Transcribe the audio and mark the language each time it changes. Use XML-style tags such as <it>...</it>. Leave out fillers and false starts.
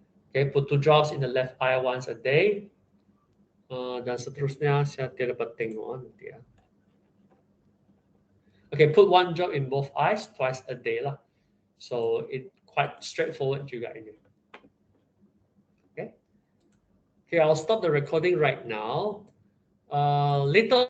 <en>Okay, put 2 drops in the left eye once a day.</en> <ms>Dan seterusnya saya tidak dapat tengok nanti ya.</ms> <en>Okay, put 1 drop in both eyes twice a day lah. So it quite straightforward</en> <ms>juga ini.</ms> <en>Okay. Okay, I'll stop the recording right now. Later</en>